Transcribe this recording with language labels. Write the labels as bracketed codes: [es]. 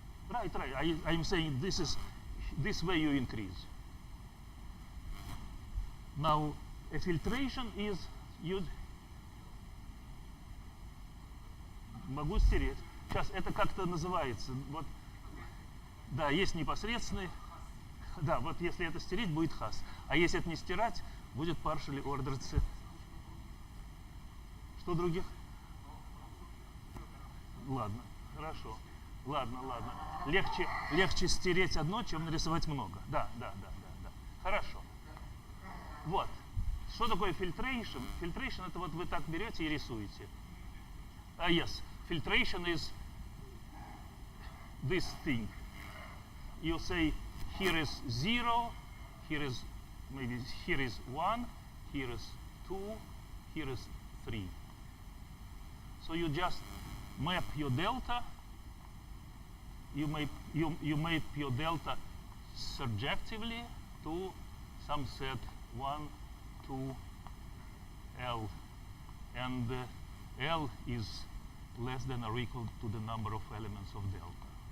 [en] Right. I'm saying this way you increase. Now, a filtration is [ru] могу стереть. Сейчас это как-то называется. Вот, да, есть непосредственный. Да, вот если это стереть, будет хас. А если это не стирать, будет [en] partially ordered set. [ru] Что других? Ладно, хорошо. Ладно. Легче стереть одно, чем нарисовать много. Да. Хорошо. Вот. Что такое filtration? Filtration это вот вы так берете и рисуете. [en] Yes. Filtration is this thing. You say here is 0, here is 1, here is 2, here is 3. So you just map your delta. You map your delta surjectively to some set 1, 2, L, and L is less than or equal to the number of elements of delta.